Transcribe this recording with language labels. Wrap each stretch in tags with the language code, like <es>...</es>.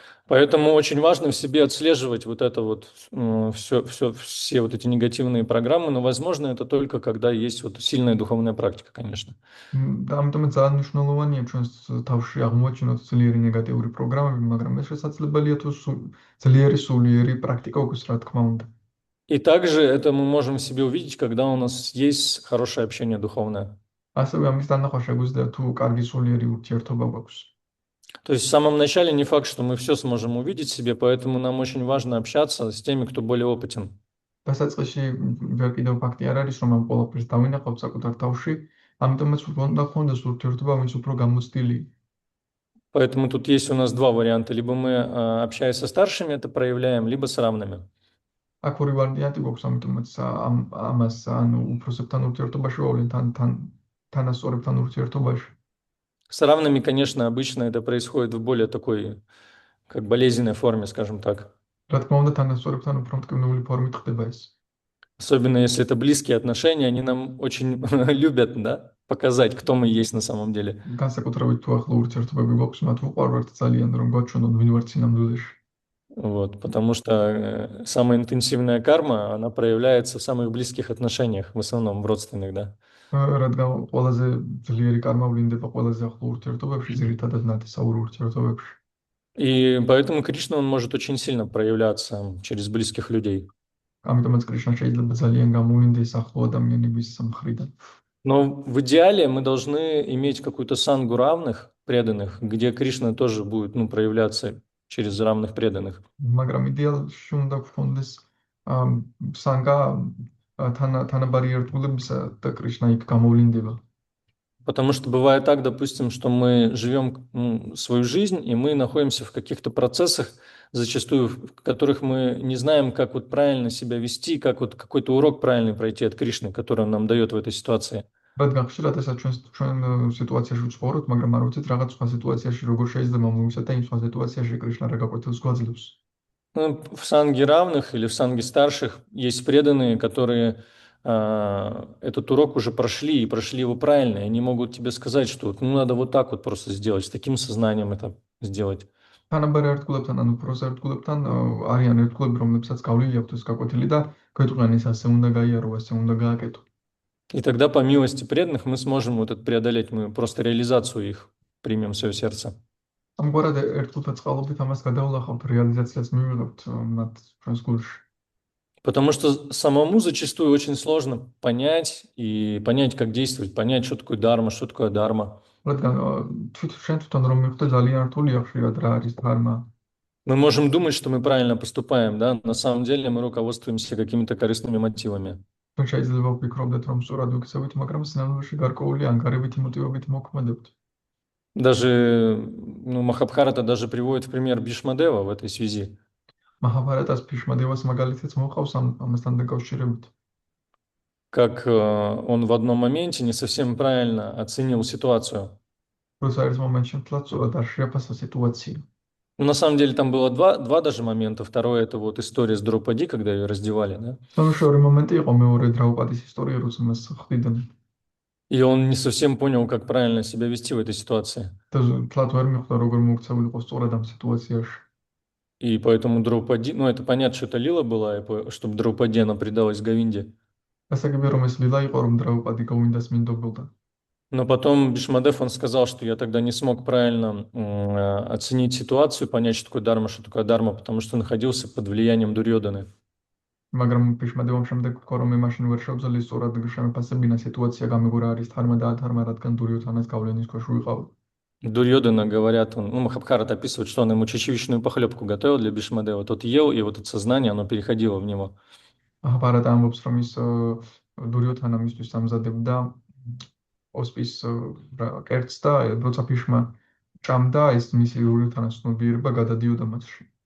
<ru>Поэтому очень важно в себе отслеживать вот это вот все вот эти негативные программы, но возможно это только когда есть вот сильная духовная практика, конечно.</ru> <ka>და ამიტომაც ძალიან მნიშვნელოვანია ჩვენს თავში აღმოაჩინოთ ძლიერი ნეგატიური პროგრამები, მაგრამ ეს შესაძლებელია თუ ძლიერი სულიერი პრაქტიკა აქვს, რა თქმა უნდა.</ka> <ru>И также это мы можем в себе увидеть, когда у нас есть хорошее общение духовное.</ru> <ka>ასევე ამის დანახვა შეგვიძლია თუ კარგი სულიერი ურთიერთობა გვაქვს.</ka> <ru>То есть в самом начале не факт, что мы все сможем увидеть в себе, поэтому нам очень важно общаться с теми, кто более опытен.</ru> <ka>დასაწყისში ვერ კიდევ ფაქტი არ არის, რომ ამ ყველაფერს დავინახავთ საკუთარ თავში, ამიტომაც უნდა გქონდეს ურთიერთობა, ვინც უფრო გამოცდილი.</ka> <ru>Поэтому тут есть у нас два варианта. Либо мы, общаясь со старшими, это проявляем, либо с равными.</ru> <ka>აქ ორი ვარიანტი გვაქვს, ამიტომაც ამას ანუ უფროსებთან ურთიერთობაში ვავლენ თანასწორებთან ურთიერთობაში.</ka> <ru>С равными, конечно, обычно это происходит в более такой, как болезненной форме, скажем так.</ru> <ka>რა თქმა უნდა, თანასწორებთან უფრო მტკივნეული ფორმით ხდება ეს.</ka> <ru>Особенно если это близкие отношения, они нам очень любят, да, показать, кто мы есть на самом деле.</ru> <ka>განსაკუთრებით თუ ახლო ურთიერთობები გვაქვს, მათ უყვარვართ ძალიან, რომ გვაჩვენონ ვინ ვართ სინამდვილეში.</ka> <ru>Вот, потому что самая интенсивная карма, она проявляется в самых близких отношениях, в основном в родственных, да.</ru> <ka>რადგან ყველაზე ძლიერი კარმა ვლინდება ყველაზე ახლო ურთიერთობებში, ძირითადად ნათესაურ ურთიერთობებში.</ka> <ru>И поэтому Кришна, он может очень сильно проявляться через близких людей.</ru> <ka>ამიტომაც კრიშნა შეიძლება ძალიან გამოვლინდეს ახლო ადამიანების მხრიდან.</ka> <ru>Но в идеале мы должны иметь какую-то сангу равных, преданных, где Кришна тоже будет, проявляться через равных преданных.</ru> <ka>მაგრამ იდეალში უნდა გქონდეს სანგა თანაბარი ერთგულებისა და კრიშნა იქ გამოვლინდება.</ka> <ru>Потому что бывает так, допустим, что мы живем свою жизнь, и мы находимся в каких-то процессах, зачастую в которых мы не знаем, как вот правильно себя вести, как вот какой-то урок правильный пройти от Кришны, который он нам дает в этой ситуации.</ru> <ka>რადგან ხშირად ესაც ჩვენ სიტუაციაში ვცხოვრობთ, მაგრამ არ ვიცით რაღაც სხვა სიტუაციაში როგორ შეიძლება მოვისათ და იმ სხვა სიტუაციაში კრიშნა რა გაკვეთილს გვაძლევს.</ka> <ru>В санге равных или в санге старших есть преданные, которые этот урок уже прошли и прошли его правильно, и они могут тебе сказать, что надо вот так вот просто сделать, с таким сознанием это сделать.</ru> <ka>თანაბარ ერთგულებთან ანუ პროს ერთგულებთან არიან ერთგულები, რომლებსაც გავლილი აქვთ ეს გაკვეთილი და გვეტყვიან ეს ასე უნდა გაიარო, ასე უნდა გააკეთო.</ka> <ru>И тогда по милости преданных мы сможем вот это преодолеть, мы просто реализацию их примем в свое сердце.</ru> <ka>ამგვარად ერთგულთა წყალობით ამას გადავლახავთ, რეალიზაციას მივიღებთ მათ ჩვენს გულში.</ka> <ru>Потому что самому зачастую очень сложно понять и понять, как действовать, понять, что такое дарма, что такое адharma.</ru> <ka>რადგან შენ თვითონ რომ მიხვდე ძალიან რთულია ხშირად რა არის დჰარმა.</ka> <ru>Мы можем думать, что мы правильно поступаем, да, на самом деле мы руководствуемся какими-то корыстными мотивами.</ru> <ka>ჩვენ შეიძლება ვფიქრობდეთ რომ სწორად ვიქცევით, მაგრამ სინამდვილეში გარკვეული ანგარებითი მოტივებით მოქმედებთ.</ka> <ru>Даже, ну, Махабхарата даже приводит в пример Бишмадева в этой связи,</ru> <ka>მაჰაბარატას ფიშმადევას მაგალითიც მოყავს ამასთან დაკავშირებით.</ka> <ru>как он в одном моменте не совсем правильно оценил ситуацию.</ru> <ka>როცა ერთ მომენტში მთლად სწორად არ შეაფასა სიტუაცია.</ka> <ru>Ну, на самом деле там было два даже момента. Второй это вот история с Дропади, когда ее раздевали, да?</ru> <ka>თუმცა შორი მომენტი იყო მეორე დრაუპადის ისტორია, როცა მას ხდიდნენ.</ka> <ru>И он не совсем понял, как правильно себя вести в этой ситуации.</ru> <ka>და მთლად ვერ მიხვდა როგორ მოქცეულიყო სწორად ამ სიტუაციაში.</ka> <ru>И поэтому Дропади, ну, это понятно, что это Лила была, чтобы Дропади, она предалась Говинде.</ru> <ka>გასაგებია რომ ეს ლილა იყო რომ დრაუპადი გოვინდას მინდობილდა.</ka> <ru>Но потом Бишмадев, он сказал, что я тогда не смог правильно оценить ситуацию, понять, что такое дарма, потому что находился под влиянием Дурьоданы.</ru> <ka>მაგრამ ფიშმადევამ შემდეგ თქვა რომ მე მაშინ ვერ შევძლი სწორად შემეფასებინა სიტუაცია გამიგო რა არის ධარმა და ადჰარმა, რადგან დურიოთანას გავლენის ქვეშ ვიყავ.</ka> <ru>Дурьодана, говорят, он, ну, Махабхарат описывает, что он ему чечевичную похлебку готовил для Бишмадева. Тот ел, и вот это сознание, оно переходило в него.</ru> <ka>აჰაბარატა ამბობს რომ ის დურიოთანა მისთვის ამზადებდა ოსპის კერტს და როცა ფიშმა ჭამდა ეს მისი დურიოთანას ცნობიერება გადადიოდა მასში.</ka>